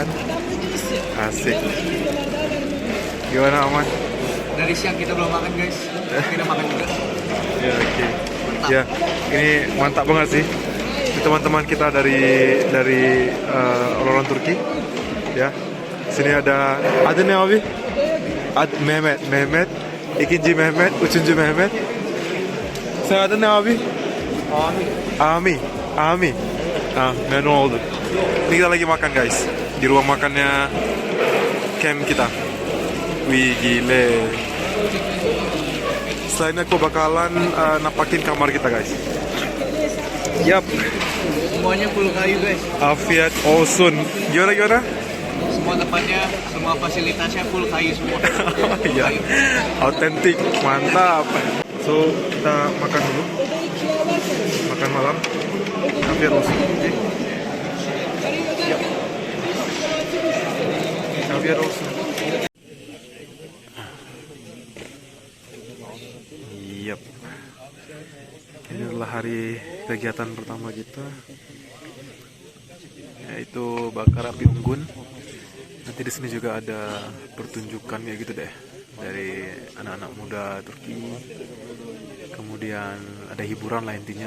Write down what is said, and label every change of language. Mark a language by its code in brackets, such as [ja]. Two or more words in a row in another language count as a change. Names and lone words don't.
[id] Asik. Gimana Aman? Dari siang kita belum makan guys. Kita makan juga. Ya, oke. Ya, ini mantap banget sih. Ini teman-teman kita dari orang Turki. Ya. Sini ada nih abi. [tr] Mehmet, ikinci Mehmet, üçüncü Mehmet. Sen adın ne abi? Ami. Memnun olduk. [id] Ini kita lagi makan guys di ruang makannya camp kita. Wih gile. Selain aku bakalan nampakin kamar kita guys. Yap. Semuanya full kayu guys. [tr] Afiyet olsun. [id] Gimana? Semua tempatnya, semua fasilitasnya full kayu semua. Ya, autentik, mantap. So kita makan dulu, makan malam. [tr] Afiyet olsun. Oke. Yap. Afiyet olsun. Yap. [id] Ini adalah hari kegiatan pertama kita, yaitu bakar api unggun. Nanti di sini juga ada pertunjukan ya gitu deh dari anak-anak muda Turki. Kemudian ada hiburan lah intinya.